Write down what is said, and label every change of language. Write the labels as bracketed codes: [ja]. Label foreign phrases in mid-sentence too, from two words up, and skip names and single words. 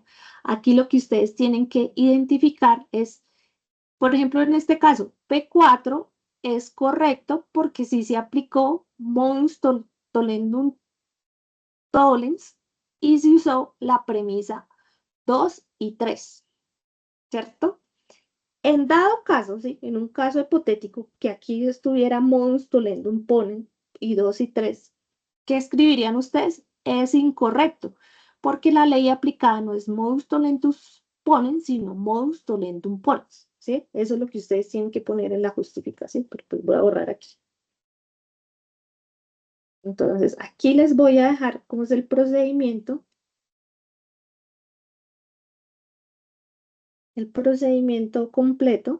[es] Aquí lo que ustedes tienen que identificar es, por ejemplo, en este caso, P4 es correcto porque sí se aplicó [la] mons tollendum tollens [es] y se usó la premisa 2 y 3, ¿cierto? En dado caso, ¿sí? En un caso hipotético que aquí estuviera [la] mons tollendum ponens [es] y 2 y 3, ¿qué escribirían ustedes? Es incorrecto, porque la ley aplicada no es [la] modus tollendum ponens, [es] sino [la] modus tollendum ponens, [es] ¿sí? Eso es lo que ustedes tienen que poner en la justificación, pero pues voy a borrar aquí. Entonces, aquí les voy a dejar cómo es el procedimiento el procedimiento completo.